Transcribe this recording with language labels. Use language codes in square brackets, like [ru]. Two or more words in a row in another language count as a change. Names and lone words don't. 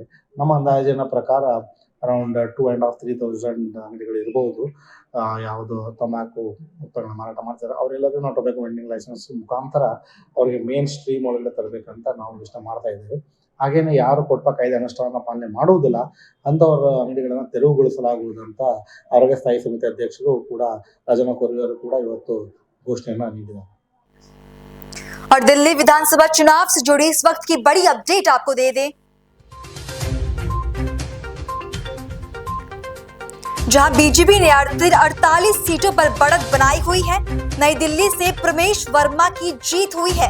[kn] ನಮ್ಮ ಅಂದಾಜಿನ ಪ್ರಕಾರ ಅರೌಂಡ್ 2,500-3,000 ಅಂಗಡಿಗಳು ಇರ್ಬೋದು ಯಾವುದು ತಂಬಾಕು ಉತ್ಪನ್ನ ಮಾರಾಟ ಮಾಡ್ತಾರೆ. ಅವರೆಲ್ಲರೂ ನಾವು [en] tobacco vending license [kn] ಮುಖಾಂತರ ಅವರಿಗೆ [en] main stream [kn] ಒಳಗಡೆ ತರಬೇಕಂತ ನಾವು ಯೋಚನೆ ಮಾಡ್ತಾ ಇದ್ದೇವೆ. ಹಾಗೇನೆ ಯಾರು ಕೋಟ್ಪಾ ಕಾಯ್ದೆ ಅನುಷ್ಠಾನ ಪಾಲನೆ ಮಾಡುವುದಿಲ್ಲ ಅಂಥವರ ಅಂಗಡಿಗಳನ್ನು ತೆರವುಗೊಳಿಸಲಾಗುವುದು ಅಂತ ಆರೋಗ್ಯ ಸ್ಥಾಯಿ ಸಮಿತಿ ಅಧ್ಯಕ್ಷರು ಕೂಡ ರಾಜಣ್ಣ ಕೊರಿಯವರು ಕೂಡ ಇವತ್ತು ಘೋಷಣೆ ನೀಡಿದ್ದಾರೆ. [hi] और दिल्ली विधानसभा चुनाव से जुड़ी इस वक्त की बड़ी अपडेट आपको दे दें। जहां बीजेपी ने 48 सीटों पर बढ़त बनाई हुई है। नई दिल्ली से प्रमेश वर्मा की जीत हुई है।